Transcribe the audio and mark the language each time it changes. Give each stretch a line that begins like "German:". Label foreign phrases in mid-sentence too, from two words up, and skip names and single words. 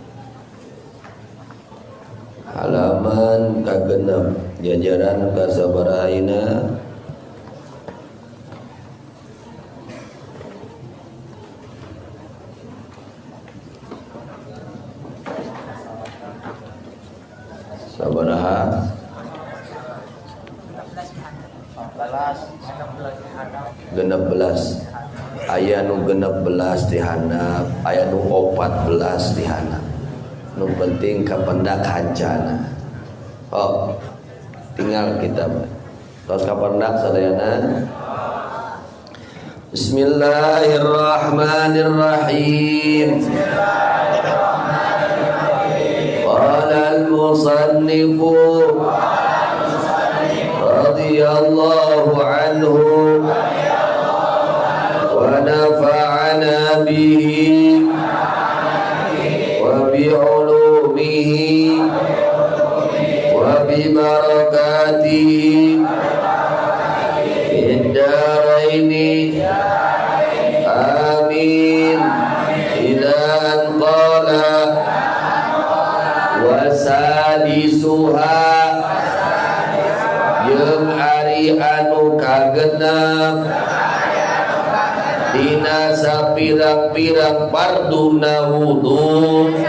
Sundanese: Halaman kagenep jajaran kasabarahaina sabaraha 16 aya nu 16 di handap aya nu 14 di handap nu penting kapendak hancana tinggal kita tos kapendak sadayana. Bismillahirrahmanirrahim.
Arabic: قال المصنف رضي الله عنه ونفعنا به وبعلومه وببركاته في الدارين آمين. إلى أن قال وسادسها
Sundanese: jeung ari anu kagenep dina sapirang-pirang farduna wudu